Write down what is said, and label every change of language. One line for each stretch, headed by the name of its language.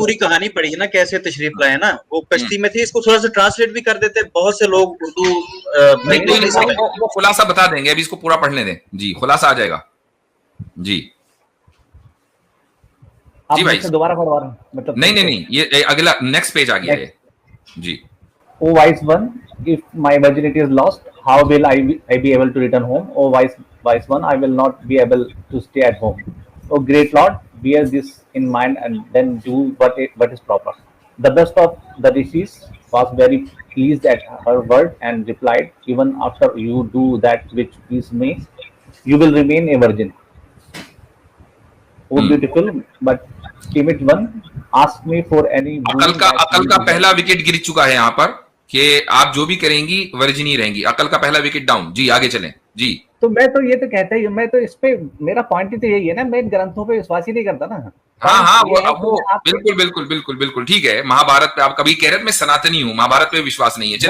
Hindi: पूरी कहानी पढ़िए ना, कैसे तशरीफ लाए ना। वो कश्ती में थे, इसको थोड़ा सा ट्रांसलेट भी कर देते, बहुत से लोग उर्दू नहीं बिल्कुल नहीं समझ। वो खुलासा बता देंगे, अभी इसको पूरा पढ़ने दें जी, खुलासा आ जाएगा जी। आप जी भाई, मुझसे दोबारा पढ़वा रहे हैं मतलब? नहीं, ये अगला नेक्स्ट पेज आ गया है जी।
English: O wise one, if my virginity is lost, how will I be able to return home? O wise one, I will not be able to stay at home. O great Lord, bear this in mind and then do what is proper. The best of the rishis was very pleased at her word and replied, even after you do that which please me, you will remain a virgin. O beautiful but timid one, ask me for any boon that you
Hindi: का
English: desire.
Hindi: पहला wicket गिर चुका है यहाँ पर कि आप जो भी करेंगी वर्जिन ही रहेंगी। अकल का पहला विकेट डाउन जी, आगे चलें जी। तो मैं तो ये तो कहता ही हूँ, मैं तो इस पे मेरा पॉइंट ही तो यही है ना, मैं इन ग्रंथों पे विश्वास ही नहीं करता ना। हाँ ये है कि वो मैं आपको- बिल्कुल ठीक है। महाभारत पे आप कभी कह रहे थे मैं सनातनी हूँ, महाभारत पे विश्वास नहीं है, चले